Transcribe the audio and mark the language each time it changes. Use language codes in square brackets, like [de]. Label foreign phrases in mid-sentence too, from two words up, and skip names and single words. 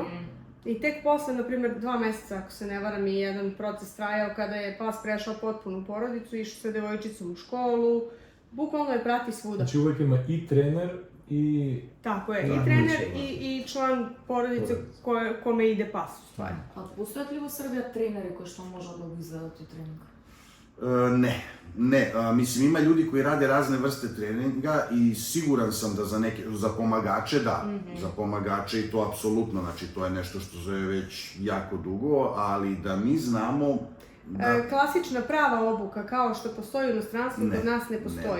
[sr] I tek posle, na primjer, 2 meseca, ako se ne varam, je jedan proces trajao kada je pas prešao potpunu porodicu, išao sa devojčicom u školu, bukvalno je prati svuda. Znači uvek ima i trener i... Tako je, i trener i član porodice kome ide pas u stvari. [mk] A postoјат ли во Србија тренери кои што може да го изведат и тренинг? [sr] Ne, mislim ima ljudi koji rade razne vrste treninga i siguran sam da za pomagače da, za pomagače i to apsolutno, znači to je nešto što je već jako dugo, ali da mi znamo Klasična prava obuka kao što postoji u inostranstvu, kod nas ne postoji.